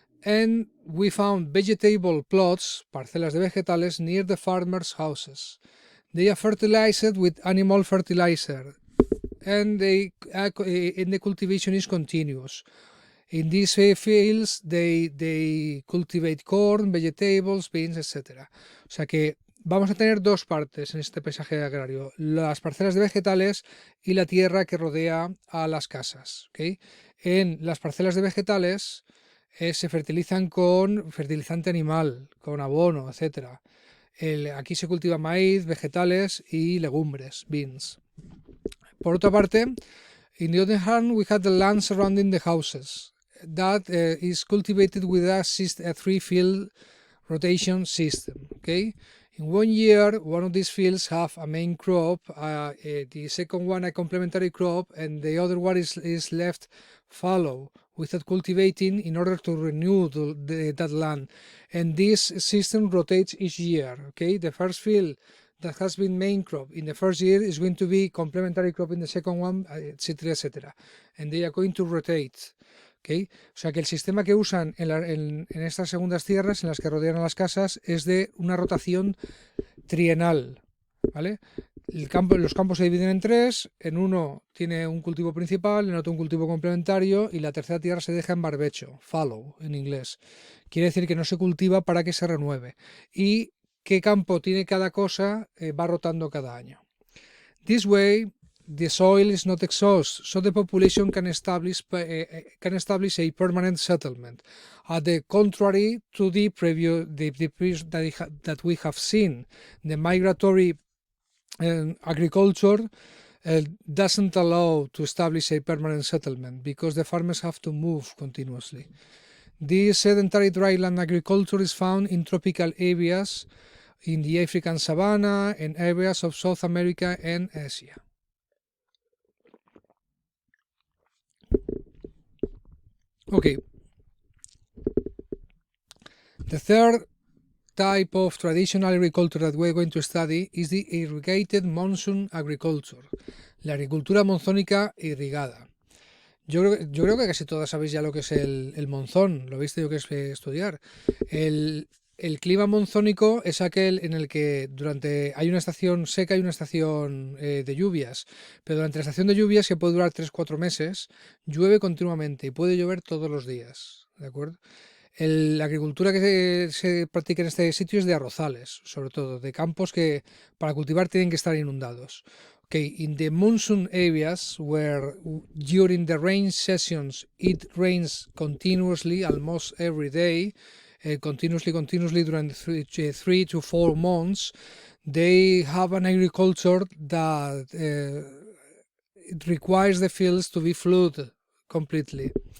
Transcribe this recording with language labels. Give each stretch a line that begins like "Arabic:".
English: And we found vegetable plots,
Spanish: parcelas de vegetales,
English: near the farmers' houses. They are fertilized with animal fertilizer, and the cultivation is continuous. In these fields, they cultivate corn, vegetables, beans, etc.
Spanish: O sea que vamos a tener dos partes en este paisaje agrario, las parcelas de vegetales y la tierra que rodea a las casas. ¿Okay? En las parcelas de vegetales se fertilizan con fertilizante animal, con abono, etc. Aquí se cultiva maíz, vegetales y legumbres, beans. Por otra parte,
English: in the other hand, we have the land surrounding the houses. That is cultivated with a three-field rotation system. Okay? In 1 year, one of these fields have a main crop, the second one a complementary crop, and the other one is left fallow without cultivating in order to renew that land. And this system rotates each year. Okay, the first field that has been main crop in the first year is going to be complementary crop in the second one, etc., etc. And they are going to rotate. Okay.
Spanish: O sea que el sistema que usan en estas segundas tierras en las que rodean a las casas es de una rotación trienal, ¿vale? Los campos se dividen en tres, en uno tiene un cultivo principal, en otro un cultivo complementario y la tercera tierra se deja en barbecho, fallow en inglés. Quiere decir que no se cultiva para que se renueve. Y qué campo tiene cada cosa va rotando cada año.
English: This way, the soil is not exhausted, so the population can establish a permanent settlement. At the contrary to the previous that we have seen, the migratory agriculture doesn't allow to establish a permanent settlement because the farmers have to move continuously. This sedentary dryland agriculture is found in tropical areas, in the African savanna, and areas of South America and Asia. Okay. The third type of traditional agriculture that we're going to study is the irrigated monsoon agriculture,
Spanish: la agricultura monzónica irrigada. Yo creo que casi todas sabéis ya lo que es el monzón, lo habéis tenido que estudiar. El clima monzónico es aquel en el que hay una estación seca y una estación de lluvias, pero durante la estación de lluvias, que puede durar 3-4 meses, llueve continuamente y puede llover todos los días, ¿de acuerdo? La agricultura que se practica en este sitio es de arrozales, sobre todo, de campos que para cultivar tienen que estar inundados.
English: Okay, in the monsoon areas where during the rain sessions it rains continuously, almost every day, continuously during 3 to 4 months, they have an agriculture that it requires the fields to be flooded completely.